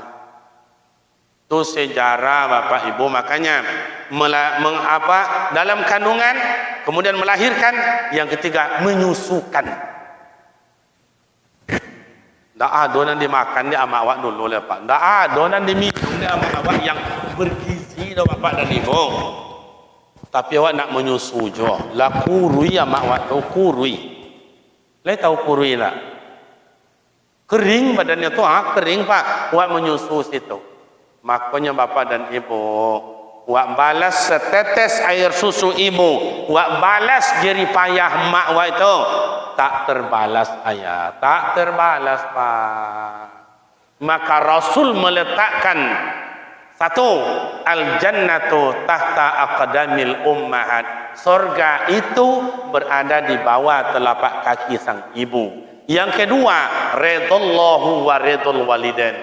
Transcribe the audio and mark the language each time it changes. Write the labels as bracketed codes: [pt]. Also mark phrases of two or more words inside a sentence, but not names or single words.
[id] Itu sejarah bapak ibu, makanya dalam kandungan kemudian melahirkan, yang ketiga menyusukan. [ms] Tak ada yang dimakan dia amak awak dulu lepas. Tak ada yang diminum dia amak awak yang bergizi dah bapak dan ibu. Tapi awak nak menyusu je. [min] Lah kurui amak awak tu kurui. Lai tahu kurui lah. [ms] Kering badannya tu kering Pak. Awak menyusu situ. [id] Makanya bapak dan ibu, awak balas setetes air susu ibu, awak balas jerih payah mak awak itu. [ms] Tak terbalas ayah, tak terbalas Pak. [id] Maka Rasul meletakkan satu, [ar] الجنة تحت أقدام الأمهات. [id] Surga itu berada di bawah telapak kaki sang ibu. Yang kedua, [ar] رضا الله و رضا الوالدين.